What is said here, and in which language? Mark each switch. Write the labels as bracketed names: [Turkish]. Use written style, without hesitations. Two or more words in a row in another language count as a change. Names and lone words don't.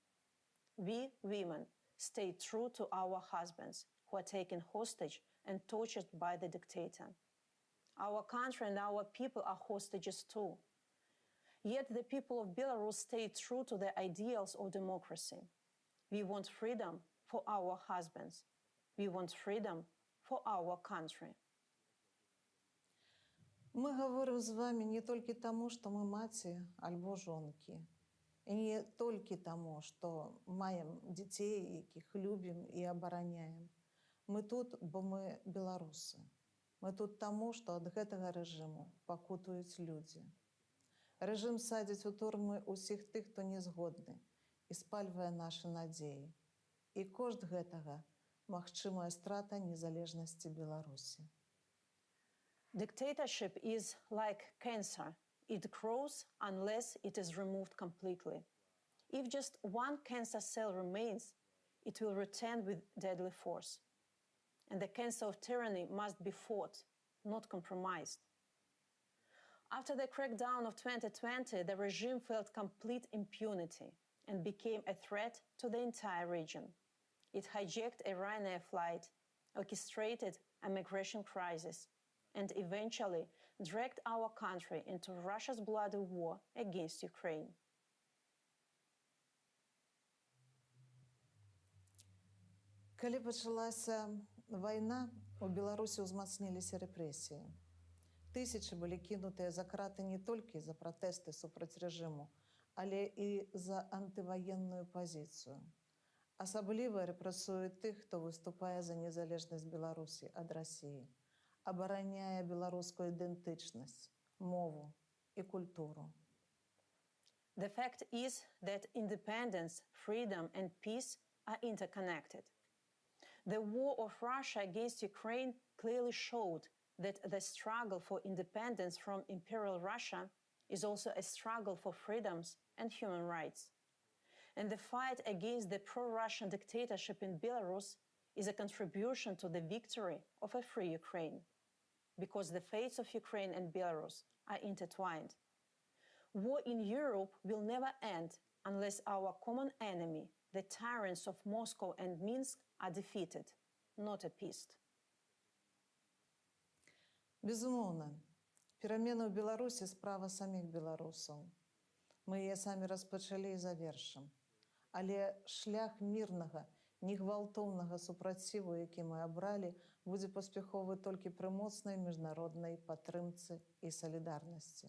[English] We, women, stay true to our husbands who are taken hostage and tortured by the dictator. Our country and our people are hostages too. Yet the people of Belarus stay true to the ideals of democracy. We want freedom for our husbands. We want freedom for our country. [Belarusian] Мы гаворым з вами не толькі таму, што мы маці альбо жонкі. І не толькі таму, што маем дзяцей, якіх любім і абараняем. Мы тут, бо мы беларусы. Мы тут таму, што ад гэтага рэжыму пакутуюць людзі. Рэжым садзіць у турмы ўсіх тых, хто не згодны, і спальвае нашы надзеі. І кошт гэтага магчымая страта незалежнасці Беларусі. [English] Dictatorship is like cancer. It grows unless it is removed completely. If just one cancer cell remains, it will return with deadly force. And the cancer of tyranny must be fought, not compromised. After the crackdown of 2020, the regime felt complete impunity and became a threat to the entire region. It hijacked a Ryanair flight, orchestrated a migration crisis, and eventually dragged our country into Russia's bloody war against Ukraine. [Belarusian] Калі пачалася вайна, у Беларусі ўзмацніліся рэпрэсіі. Тысячы былі кінутыя за краты не толькі за пратэсты супраць рэжыму, але і за антываенную пазіцыю. Асабліва рэпрэсуюць тых, хто выступае за незалежнасць Беларусі ад Расіі, абараняе беларускую ідэнтычнасць, мову і культуру. [English] The fact is that independence, freedom, and peace are interconnected. The war of Russia against Ukraine clearly showed that the struggle for independence from Imperial Russia is also a struggle for freedoms and human rights. And the fight against the pro-Russian dictatorship in Belarus is a contribution to the victory of a free Ukraine, because the fates of Ukraine and Belarus are intertwined. War in Europe will never end unless our common enemy, the tyrants of Moscow and Minsk, are defeated, not appeased. [Belarusian] Безумоўна, перамены ў Беларусі справа саміх беларусаў. Мы яе самі распачалі і завершым. Але шлях мірнага, негвалтоўнага супраціву, які мы абралі, будзе паспяховы толькі пры моцнай міжнароднай падтрымцы і салідарнасці.